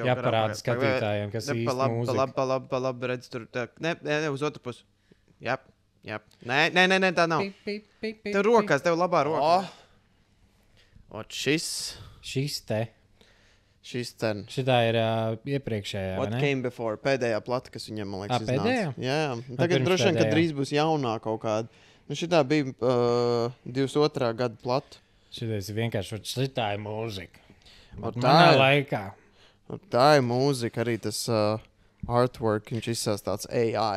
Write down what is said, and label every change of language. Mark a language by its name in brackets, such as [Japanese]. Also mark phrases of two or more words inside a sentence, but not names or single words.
[Latvian] jāparāda skatītājiem, kas īsti mūzika. Pa labi, redz tur. Ne, uz otru pusi. Jā. Nē, tā nav. Tev rokās, tev labā rokā. Šis te. Šitā ir iepriekšējā, [English] What came before? [Latvian] Pēdējā plata, kas viņam, man liekas, iznāca. Pēdējā? Jā. Tagad droši vien, ka drīz būs jaunā kaut kāda. Šitā bija 22. gada plata. Šitais ir vienkārši, šitā ir mūzika. Manā laikā. Tā ir mūzika, arī tas artwork, viņš izsās tāds AI.